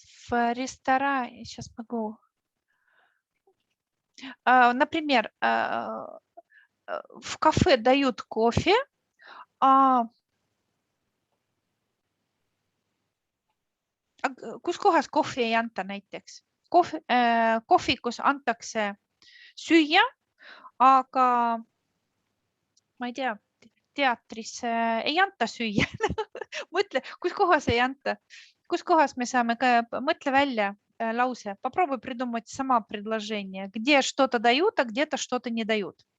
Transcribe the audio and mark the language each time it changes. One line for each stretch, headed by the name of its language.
Russian: В ресторане, сейчас могу. Например, в кафе дают кофе,
Estonian: kus kohas kohvi ei anta näiteks? Kohvikus antakse süüa, aga ma ei tea, teatris ei anta süüa. Mõtle, kus kohas ei anta? Kus kohas me saame, mõtle välja lause.
Russian: Попробуй придумать сама предложение. Где что-то дают, а где-то что-то не дают.